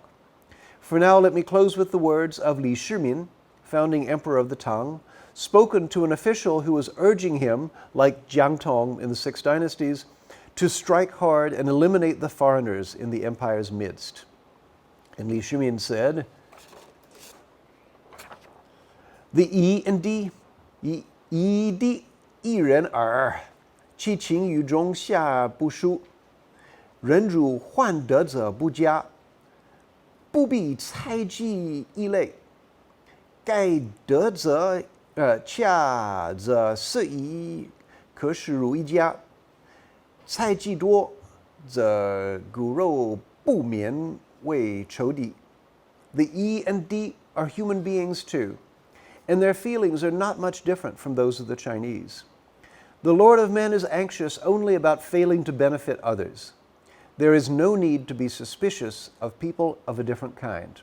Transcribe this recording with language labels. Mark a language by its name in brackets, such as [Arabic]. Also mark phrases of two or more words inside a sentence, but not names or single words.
[English] For now, let me close with the words of Li Shimin, founding emperor of the Tang, spoken to an official who was urging him, like Jiang Tong in the Six Dynasties, to strike hard and eliminate the foreigners in the empire's midst. And Li Shimin said, "The yi and di, [Chinese] 夷狄亦人耳，其情与中夏不殊，人主患德泽不加，不必猜忌异类，盖德泽洽则四夷可使如一家，猜忌多则骨肉不免为仇敌." [English] The yi and di are human beings too, and their feelings are not much different from those of the Chinese. The Lord of Men is anxious only about failing to benefit others. There is no need to be suspicious of people of a different kind.